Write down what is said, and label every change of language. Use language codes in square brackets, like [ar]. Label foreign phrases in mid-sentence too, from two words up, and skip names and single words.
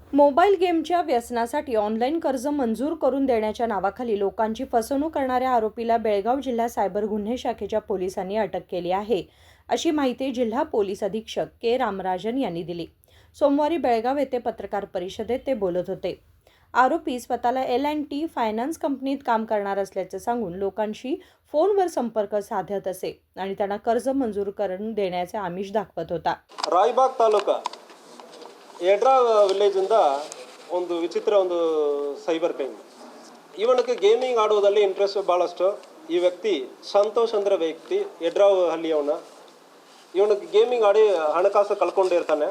[mr] मोबाईल गेमच्या व्यसनासाठी ऑनलाईन कर्ज मंजूर करून देण्याच्या नावाखाली लोकांची फसवणूक करणाऱ्या आरोपीला बेळगाव जिल्हा सायबर गुन्हे शाखेच्या पोलिसांनी अटक केली आहे, अशी माहिती जिल्हा पोलीस अधीक्षक के रामराजन यांनी दिली। सोमवारी बेळगाव येथे पत्रकार परिषदेत ते बोलत होते। आरोपी स्वतःला L&T फायनान्स कंपनीत काम करणार असल्याचे सांगून लोकांशी फोनवर संपर्क साधत असे आणि त्यांना कर्ज मंजूर करून देण्याचे आमिष दाखवत होता। [kn] ರಾಯಬಾಗ್ ತಾಲೂಕು ಎಡ್ರಾ ವಿಲೇಜ್ ಇಂದ ಒಂದು ವಿಚಿತ್ರ ಒಂದು [en] cyber crime. [kn] ಇವನಿಗೆ ಗೇಮಿಂಗ್ ಆಡುವುದರಲ್ಲಿ ಇಂಟ್ರೆಸ್ಟ್ ಬಹಳಷ್ಟು। ಈ ವ್ಯಕ್ತಿ ಸಂತೋಷ್ ಅಂದ್ರೆ ವ್ಯಕ್ತಿ ಎಡ್ರಾ ಹಳ್ಳಿಯವನ। ಇವನಿಗೆ ಗೇಮಿಂಗ್ ಆಡಿ ಹಣಕಾಸು ಕಳ್ಕೊಂಡಿರ್ತಾನೆ।